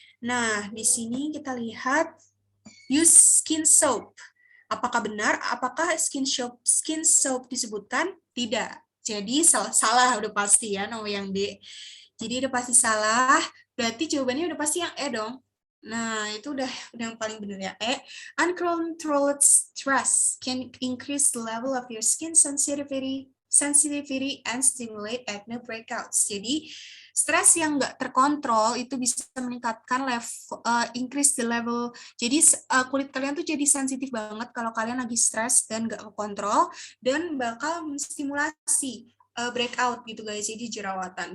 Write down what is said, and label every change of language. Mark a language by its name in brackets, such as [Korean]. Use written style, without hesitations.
[Indonesian] Nah, di sini kita lihat [English] use skin soap. [Indonesian] Apakah benar? Apakah skin soap disebutkan? Tidak. Jadi salah udah pasti ya nomor yang D. Jadi udah pasti salah. Berarti jawabannya udah pasti yang E dong. Nah, itu udah yang paling benar ya. E. [English] Uncontrolled stress can increase the level of your skin sensitivity sensitivity and stimulate acne breakouts. [Indonesian] Jadi stres yang nggak terkontrol itu bisa meningkatkan level, [English] increase the level. [Indonesian] Jadi kulit kalian tuh jadi sensitif banget kalau kalian lagi stres dan nggak kontrol, dan bakal menstimulasi breakout gitu guys, jadi jerawatan.